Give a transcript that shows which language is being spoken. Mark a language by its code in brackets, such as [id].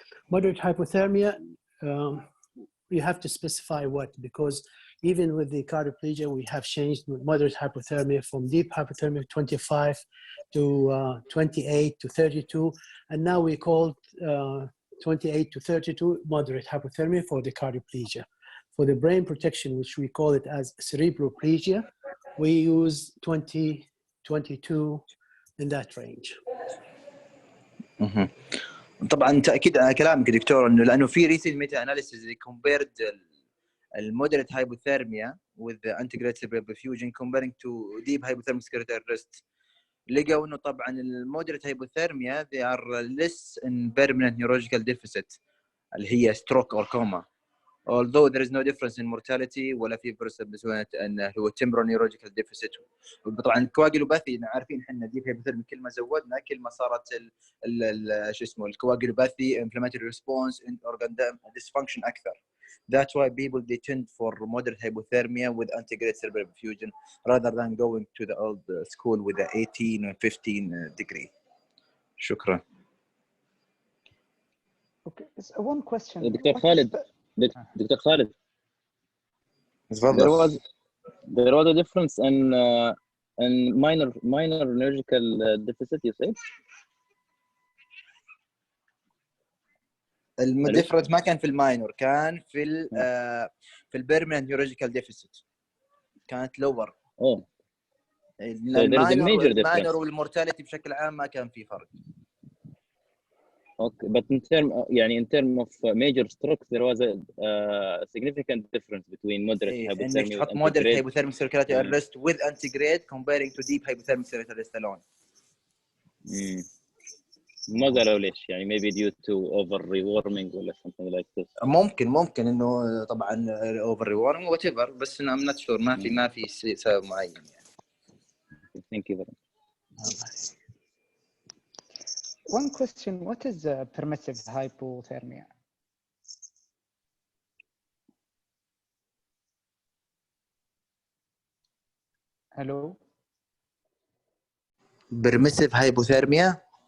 [en] Moderate hypothermia, you have to specify what, because even with the cardioplegia, we have changed moderate hypothermia from deep hypothermia 25 to 28 to 32, and now we call 28 to 32 moderate hypothermia for the cardioplegia. For the brain protection, which we call it as cerebroplegia, we use 20, 22 in that range. [ar] طبعا تاكيد على كلامك دكتور انه لانه في [en] recent meta analysis [ar] اللي [en] compared المودريت hypothermia with the antegrade perfusion comparing to deep hypothermic circulatory arrest. [ar] لقوا انه طبعا [en] المودريت hypothermia they are less in permanent neurological deficit [ar] اللي هي [en] stroke or coma. Although there is no difference in mortality [ar] ولا في بسوانة انه هو [en] temporal neurological deficit. [ar] طبعا الكواجلوباثي عارفين احنا دي hypothermia كل ما زودنا كل ما صارت شو اسمه الكواجلوباثي [en] inflammatory response in organ dysfunction [ar] اكثر. [en] That's why people they tend for moderate hypothermia with antegrade cerebral perfusion rather than going to the old school with the 18 or 15 degree. [ar] شكرا. [en] Okay, so one question. Dr. Khalid. Dr. Khalid, there was a difference in minor neurological deficit, you said? [ar] الديفرنس ما كان في الماينور، كان في البيرمننت نيورولوجيكال ديفيسيت كانت لور. الماينور والمورتاليتي بشكل عام ما كان في فرق. [en] Okay, but in term of major strokes, there was a significant difference between moderate hypothermia [ar] إنك تحط [en] moderate hypothermic circulatory arrest with antegrade comparing to deep hypothermic circulatory arrest alone. [ar] ما قالوا ليش يعني [en] maybe due to over rewarming ولا something like this. [ar] ممكن إنه طبعا [en] over rewarming whatever [ar] بس [en] I'm not sure [ar] ما في سبب معين يعني. [en] Thank you very much. One question, what is permissive hypothermia? Hello? Permissive hypothermia?